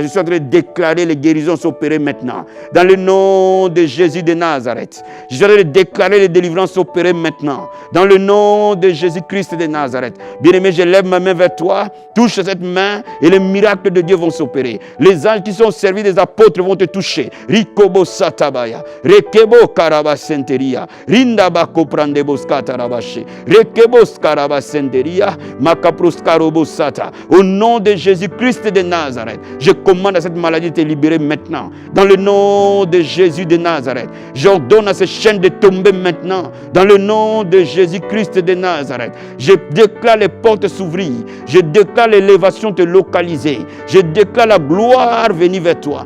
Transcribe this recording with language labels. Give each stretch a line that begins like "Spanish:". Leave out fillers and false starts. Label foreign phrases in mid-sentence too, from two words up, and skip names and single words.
French: Je suis en train de déclarer les guérisons s'opérer maintenant, dans le nom de Jésus de Nazareth. Je suis en train de déclarer les délivrances s'opérer maintenant, dans le nom de Jésus-Christ de Nazareth. Bien-aimé, je lève ma main vers toi, touche cette main et les miracles de Dieu vont s'opérer. Les anges qui sont au service des apôtres vont te toucher. Rikobo Satabaya, Rekebo Karabasenteria, Rindabako Prandebos Katarabache, Rekebo Skarabasenteria, Makaproskarobo Sata. Au nom de Jésus-Christ de Nazareth, je commande à cette maladie de te libérer maintenant. Dans le nom de Jésus de Nazareth, j'ordonne à ces chaînes de tomber maintenant. Dans le nom de Jésus-Christ de Nazareth, je déclare les portes s'ouvrir. Je déclare l'élévation te localiser. Je déclare la gloire venir vers toi.